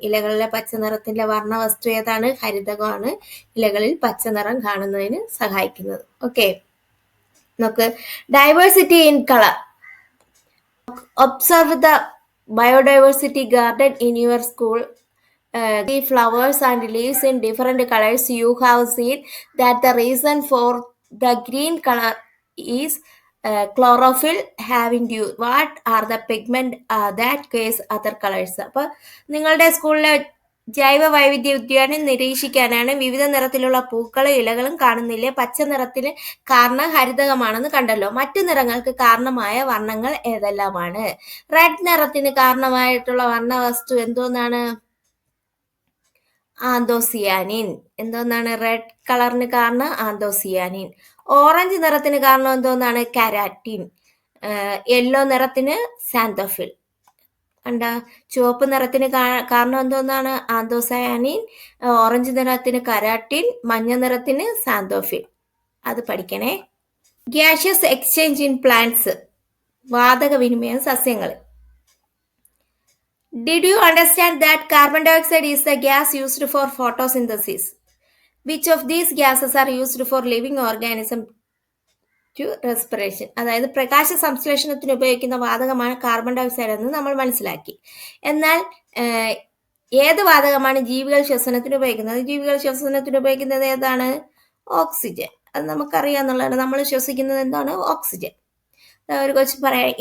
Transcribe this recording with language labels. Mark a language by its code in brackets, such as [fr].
[ml] ഇലകളിലെ പച്ച നിറത്തിന്റെ വർണ്ണവസ്തു ഏതാണ്? ഹരിതകമാണ് ഇലകളിൽ പച്ച നിറം കാണുന്നതിന് സഹായിക്കുന്നത്. [en] okay, [ml] നോക്ക്. [en] Diversity in colour. Observe the biodiversity garden in your school. The flowers and leaves in different colors. You have seen that the reason for the green color is chlorophyll having dew. What are the pigment that cause other colors? [ml] അപ്പോൾ നിങ്ങളുടെ സ്കൂളിലെ ജൈവ വൈവിധ്യ ഉദ്യാനം നിരീക്ഷിക്കാനാണ് വിവിധ നിറത്തിലുള്ള പൂക്കളും ഇലകളും കാണുന്നില്ലേ? പച്ച നിറത്തിന് കാരണം ഹരിതകമാണെന്ന് കണ്ടല്ലോ. മറ്റു നിറങ്ങൾക്ക് കാരണമായ വർണ്ണങ്ങൾ ഏതെല്ലാമാണ്? റെഡ് നിറത്തിന് കാരണമായിട്ടുള്ള വർണ്ണവസ്തു എന്തോന്നാണ്? ആന്തോസിയാനിൻ. എന്തോന്നാണ് റെഡ് കളറിന് കാരണം? ആന്തോസിയാനിൻ. ഓറഞ്ച് നിറത്തിന് കാരണം എന്തോന്നാണ്? കരാറ്റിൻ. Yellow നിറത്തിന് xanthophyll. കണ്ടാ? ചുവപ്പ് നിറത്തിന് കാരണം എന്തോന്നാണ്? ആന്തോസയാനിൻ, ഓറഞ്ച് നിറത്തിന് കരാട്ടിൻ, മഞ്ഞ നിറത്തിന് സാന്തോഫിൻ. അത് പഠിക്കണേ. [en] gaseous exchange in plants, [ml] വാതക വിനിമയം സസ്യങ്ങൾ. [en] Did you understand that carbon dioxide is the gas used for photosynthesis? Which of these gases are used for living organism to respiration? [ml] അതായത് പ്രകാശ സംശ്ലേഷണത്തിന് ഉപയോഗിക്കുന്ന വാതകമാണ് കാർബൺ ഡയോക്സൈഡ് എന്ന് നമ്മൾ മനസ്സിലാക്കി. എന്നാൽ ഏത് വാതകമാണ് ജീവികൾ ശ്വസനത്തിന് ഉപയോഗിക്കുന്നത്? ജീവികൾ ശ്വസനത്തിന് ഉപയോഗിക്കുന്നത് ഏതാണ്? ഓക്സിജൻ. അത് നമുക്കറിയാന്നുള്ളതാണ്. നമ്മൾ ശ്വസിക്കുന്നത് എന്താണ്? ഓക്സിജൻ. ഒരു ക്വസ്റ്റ്യൻ പറയാം.